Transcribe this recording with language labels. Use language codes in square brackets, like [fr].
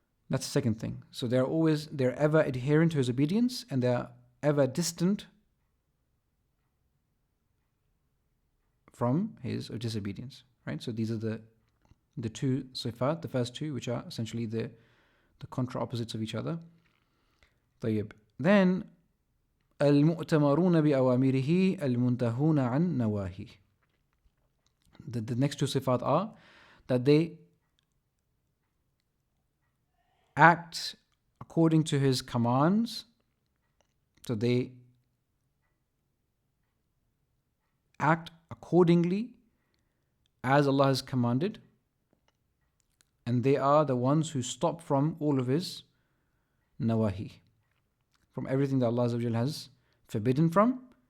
[en] That's the second thing. So they're ever adherent to His obedience, and they're ever distant from His disobedience. Right? So these are the two sifat, the first two, which are essentially the contra opposites of each other. [ar] طيب. Then المؤتمرون بأوامره المنتهون عن نواهيه. [en] The next two sifat are that they act according to His commands. So they act accordingly as Allah has commanded, and they are the ones who stop from all of His nawahi, from everything that Allah has forbidden from.